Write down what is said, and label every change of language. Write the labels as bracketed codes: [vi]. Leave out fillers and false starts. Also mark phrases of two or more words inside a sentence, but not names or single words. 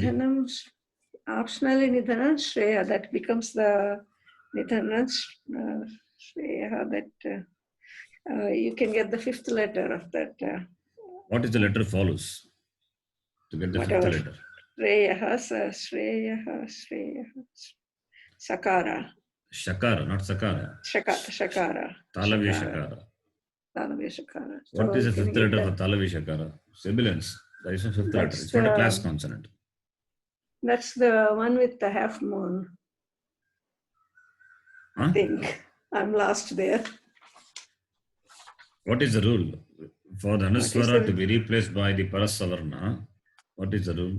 [en] Nidhanam, optionally [sa] Nidhanam Shreya, [en] that becomes the [sa] Nidhanam Shreya, [en] that you can get the fifth letter of that. What is the letter follows to get the Whatever. fifth letter? [sa] Shreya, Sakara. [en] Shakara, not Sakara. Shakara. [sa] Talavi Shakara. Talavya Shakara. [en] What So is the you can fifth get letter that. for [sa] Talavi Shakara? [en] Sibilance. There is no fifth letter. That's It's not a class the- consonant. That's the one with the half moon. I Huh? think I'm lost there. What is the rule? For the What is Anuswara the- to be replaced by the Parasavarna, what is the rule?